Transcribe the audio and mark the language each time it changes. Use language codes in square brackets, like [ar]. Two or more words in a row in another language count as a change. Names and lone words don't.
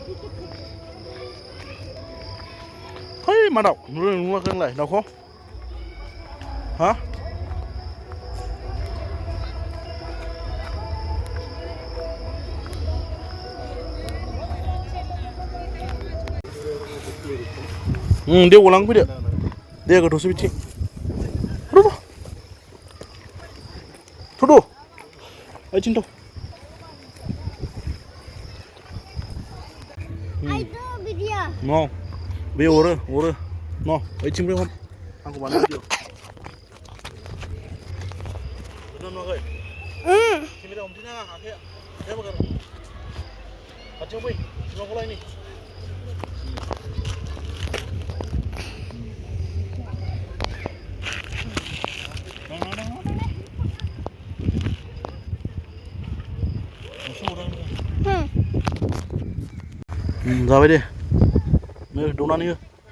[brx] फै मा दाउ नुदों नुवाखै नोंलाय दाउखौ हा दे गलां फैदो दे गोथौसो बिथिं थ'द' ओइथिं थ' [en] I do video. [brx] न' बे अरो न' ओइथिंनिफ्राय हम आंखौ बानाय भिडिअ नुवाखै केमेरा हमसै नाङा आखाया दे बागार खाथियाव फै सिमाखौ लायनि जाबाय दे नै दौनानै हो